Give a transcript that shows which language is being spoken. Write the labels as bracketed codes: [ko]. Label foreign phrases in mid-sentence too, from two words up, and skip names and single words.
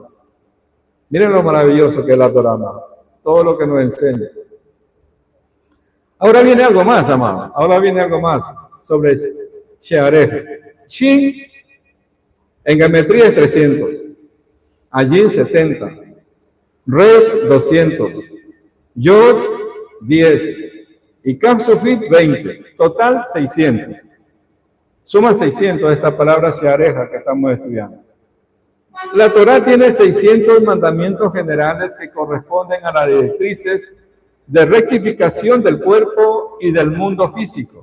[es] Miren lo maravilloso que es la Torá, amado. Todo lo que nos enseña. Ahora viene algo más, amado. Ahora viene algo más sobre Shearej. Shin en geometría es 300. Allí 70. Resh 200. Yod 10. Y Kaf Sofit 20. Total 600. Suma 600 esta palabra Sheareja que estamos estudiando. La Torá tiene 600 mandamientos generales que corresponden a las directrices de rectificación del cuerpo y del mundo físico.